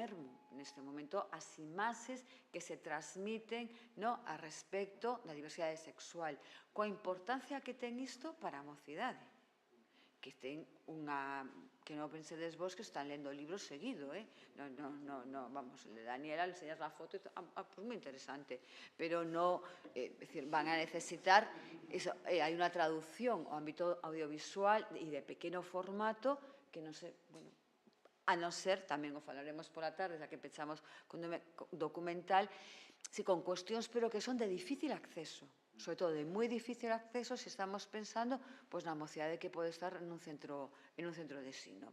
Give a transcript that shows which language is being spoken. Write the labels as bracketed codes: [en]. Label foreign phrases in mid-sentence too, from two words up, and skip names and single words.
[gl] ermo neste momento as imaxes que se transmiten a respecto da diversidade sexual, coa importancia que ten isto para a mocidade, que ten unha, que non pensedes vos que están lendo libros seguido, vamos, [es] el de Daniela, le enseñas la foto, pues [gl] moi interesante, [es] pero no, van a necesitar, [gl] hai unha traducción ao ámbito audiovisual e de pequeno formato que non sei, bueno, a non ser, tamén o falaremos pola tarde, xa que pechamos con documental, con cuestións, pero que son de difícil acceso, sobre todo de moi difícil acceso se estamos pensando na mocidade que pode estar en un centro de ensino.